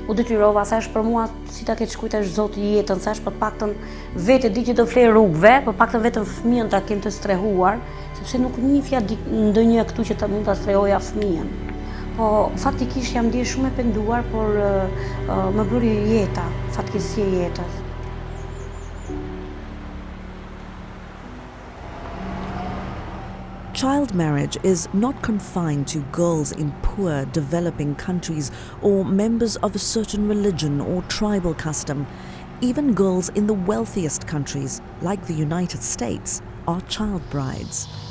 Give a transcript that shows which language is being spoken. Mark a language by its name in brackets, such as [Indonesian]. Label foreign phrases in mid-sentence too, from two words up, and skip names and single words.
[Albanian] u detyrova, thash për mua si ta ketë shkujt është Zoti jetën, thash për paktën vetë di që do flej rrugëve, për paktën vetëm fëmijën ta kem të strehuar, sepse nuk njihja ndonjë këtu që ta mund ta strehoja fëmijën. Po faktikisht jam ndier shumë e penduar, por më bëri jeta, fatkeqësia e jetës. [English] Child marriage is not confined to girls in poor, developing countries or members of a certain religion or tribal custom. Even girls in the wealthiest countries, like the United States, are child brides.